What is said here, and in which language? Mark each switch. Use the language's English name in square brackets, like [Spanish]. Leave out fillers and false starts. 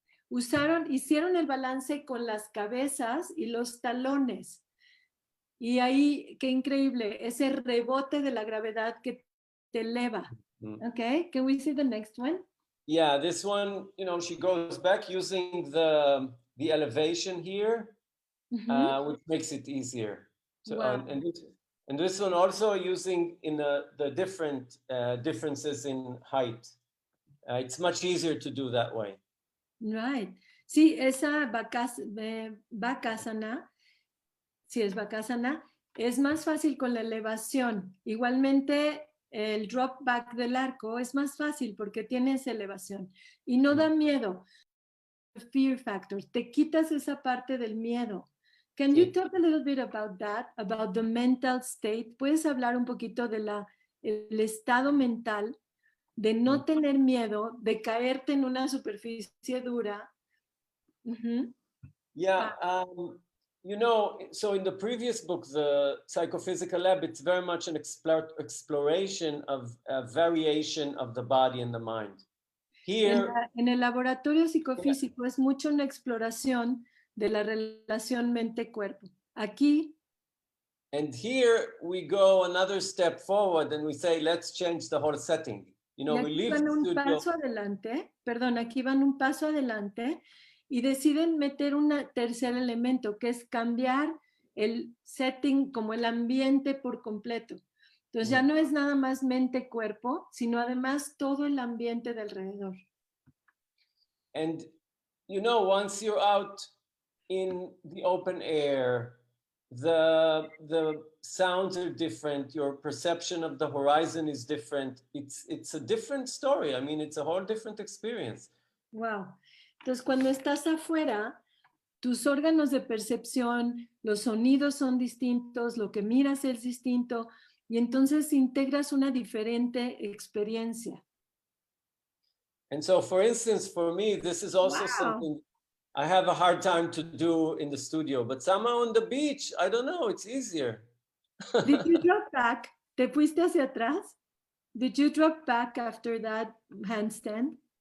[Spanish] Hicieron el balance con las cabezas y los talones. Y ahí, qué increíble, ese rebote de la gravedad que te eleva. [English] Okay, can we see the next one? Yeah, this one, you know, she goes back using the elevation here, which makes it easier. So, wow. and this one also using in the different differences in height. It's much easier to do that way. Right. [Spanish] Sí, esa Bakasana, sí es Bakasana, es más fácil con la elevación. Igualmente, el drop back del arco es más fácil porque tiene esa elevación y no da miedo. [English] Fear factor, [Spanish] te quitas esa parte del miedo. [English] Can you talk a little bit about that, about the mental state? [Spanish] ¿Puedes hablar un poquito de el estado mental de no tener miedo, de caerte en una superficie dura? [English] Yeah, you know, so in the previous book, the Psychophysical Lab, it's very much an exploration of a variation of the body and the mind. Here, [Spanish] en el laboratorio psicofísico es mucho una exploración de la relación mente-cuerpo. Aquí. [English] And here we go another step forward and we say, let's change the whole setting. You know, we leave the studio. [Spanish] Paso adelante, perdón, aquí van un paso adelante y deciden meter un tercer elemento, que es cambiar el setting, como el ambiente por completo. Entonces ya no es nada más mente-cuerpo, sino además todo el ambiente de alrededor. [English] And, you know, once you're out in the open air, the sounds are different, your perception of the horizon is different. It's a different story. I mean, it's a whole different experience. Wow. [Spanish] Entonces, cuando estás afuera, tus órganos de percepción, los sonidos son distintos, lo que miras es distinto, y entonces integras una diferente experiencia. [English] And so, for instance, for me, this is also something I have a hard time to do in the studio, but somehow on the beach, I don't know, it's easier. Did you drop back? [Spanish] ¿Te fuiste hacia atrás? [English] Did you drop back after that handstand?